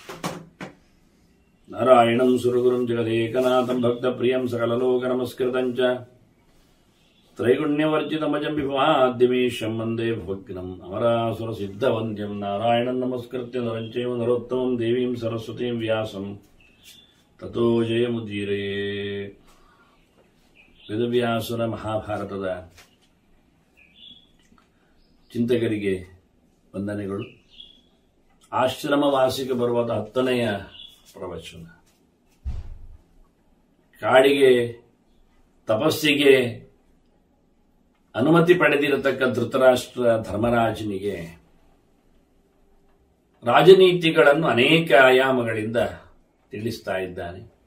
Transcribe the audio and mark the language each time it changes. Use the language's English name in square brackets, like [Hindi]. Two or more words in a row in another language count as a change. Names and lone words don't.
[Sanskrit] नारायणं सुरगुरुं जगदेकनाथं भक्तप्रियं सकललोकनमस्कृतं च त्रैगुण्यवर्जितमजं विभवाद्यमीशं वन्दे भवग्नम् अमरासुरसिद्धवन्द्यं नारायणं नमस्कृत्य नरं चैव नरोत्तमं देवीं सरस्वतीं व्यासं ततो जयमुदीरये [Kannada] ವೇದವ್ಯಾಸರ ಮಹಾಭಾರತದ ಚಿಂತಕರಿಗೆ ವಂದನೆಗಳು. ಆಶ್ರಮವಾಸಿಗೆ ಬರುವ 10ನೆಯ ಪ್ರವಚನ. ಕಾಡಿಗೆ ತಪಸ್ಸಿಗೆ ಅನುಮತಿ ಪಡೆದಿರತಕ್ಕ ಧೃತರಾಷ್ಟ್ರ ಧರ್ಮರಾಜನಿಗೆ ರಾಜನೀತಿಗಳನ್ನು ಅನೇಕ ಆಯಾಮಗಳಿಂದ ತಿಳಿಸ್ತಾ ಇದ್ದಾನೆ.